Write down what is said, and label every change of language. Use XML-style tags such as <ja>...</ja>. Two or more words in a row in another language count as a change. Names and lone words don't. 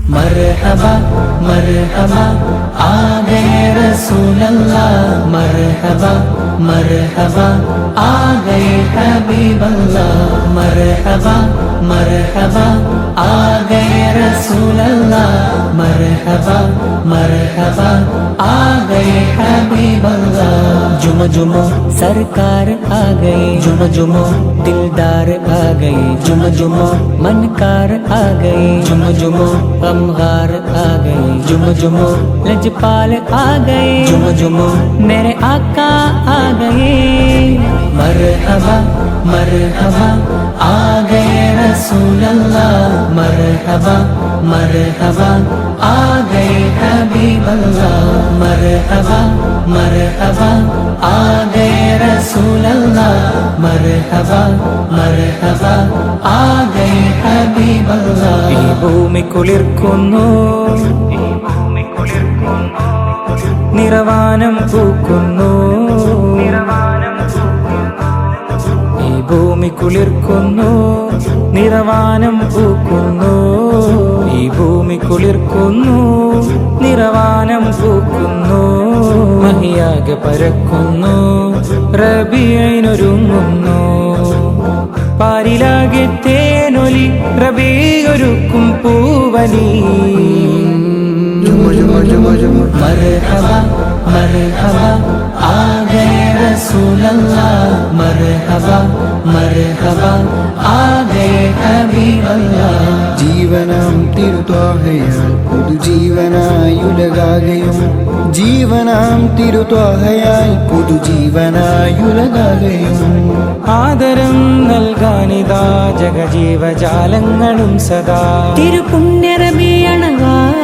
<ur>مرحبا مرحبا آ گئے رسول اللہ، مرحبا مرحبا آ گئے حبیب اللہ، مرحبا مرحبا آ گئے رسول اللہ، مرحبا مرحبا آ گئے حبیب اللہ. جھوم جھوم سرکار آ گئے، جھوم جھوم دلدار آ گئے، جھوم جھوم منکار آ گئے، جھوم جھوم غمگسار آ گئے، جھوم جھوم لجپال آ گئے، جھوم جھوم میرے آقا آ گئے. مرحبا مرحبا آ گئے رسول اللہ، مرحبا مرحبا آ گئے حبیب اللہ، مرحبا مرحبا آ گئے رسول اللہ، مرحبا مرحبا آ گئے حبیب اللہ.</ur> <ml>ഈ ഭൂമി കുളിർക്കുന്നു, നിറവാനം പൂക്കുന്നു, ഈ ഭൂമി കുളിർക്കുന്നു, നിറവാനം പൂക്കുന്നു, ഈ ഭൂമി കുളിർക്കുന്നു, നിറവാനം പൂക്കുന്നു, മഹിയാകെ പരക്കുന്നു, റബീഇനൊരുങ്ങുന്നു, പാരിലാകെ തേനൊലി റബീഒരുക്കും പൂവലി।</ml> <ur>مرحبا مرحبا آ گئے رسول اللہ، مرحبا مرحبا آ گئے حبیب اللہ.</ur> <ml>ജീവനാം തിരുത്വാഹയാൽ പുതുജീവനായുലകാകയും, ജീവനാം തിരുത്വാഹയാൽ പുതുജീവനായുലകാകയും, ആദരം നൽകാനിതാ ജഗജീവജാലങ്ങളും സദാ തിരുപുണ്യ റബീഅണവാ।</ml>